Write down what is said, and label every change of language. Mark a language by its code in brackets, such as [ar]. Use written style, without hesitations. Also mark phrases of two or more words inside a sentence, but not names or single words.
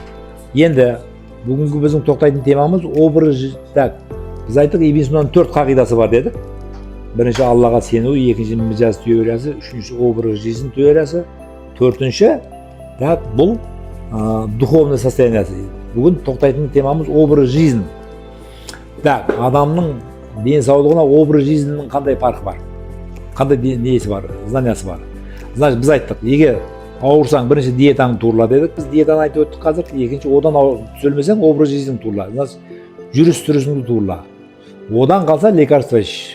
[kk] Енді бүгінгі біздің тоқтайтын темамыз образ. Так, біз айттық, Ибн Синаның 4 қағидасы бар дедік. Бірінші Аллаға сену, екінші мижаз теориясы, үшінші [ru] образ жизнь [kk] теориясы, төртінші бұл [ru] духовный состояниесі. [kk] Бүгін тоқтайтын темамыз [ru] образ жизнь. [kk] Так, адамның денсаулығына [ru] образ жизньнің [kk] қандай парқы бар? Қандай несі бар? Знаниясы бар. Значит, біз айттық, егер ауырсаң, бірінші диетаңды турла дедік. Біз диетаны айтып өттік қазір. Екінші, одан түзелмесең, [ru] образ жизньді [kk] турла. Значит, жүріс-тұрысыңды турла. Одан қалса лекарство іш.